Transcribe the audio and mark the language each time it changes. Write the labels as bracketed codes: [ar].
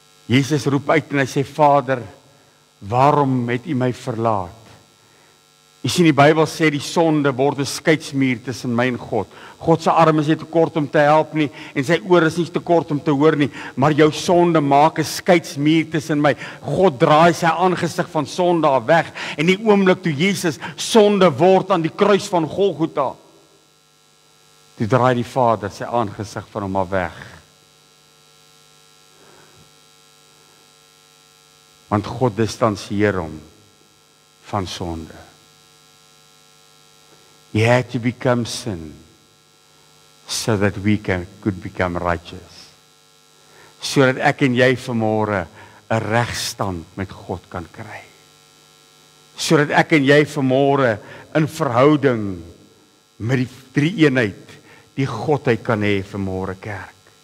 [af] Jesus roep uit en hy sê, Vader, waarom het U my verlaat? Jy sien die Bybel sê die sonde word 'n skeidsmuur tussen my en God. God se arm is nie te kort om te help nie en sy oor is nie te kort om te hoor nie, maar jou sonde maak 'n skeidsmuur tussen my. God draai sy aangesig van sonde af weg en die oomblik toe Jesus sonde word aan die kruis van Golgotha, toe draai die Vader sy aangesig van hom af weg. Want God distansieer hom van sonde. [en] He had to become sin so that we could become righteous. [af] Sodat ek en jy vanmôre 'n regstand met God kan kry. Sodat ek en jy vanmôre in verhouding met die drie eenheid, die Godheid kan hê vanmôre kerk.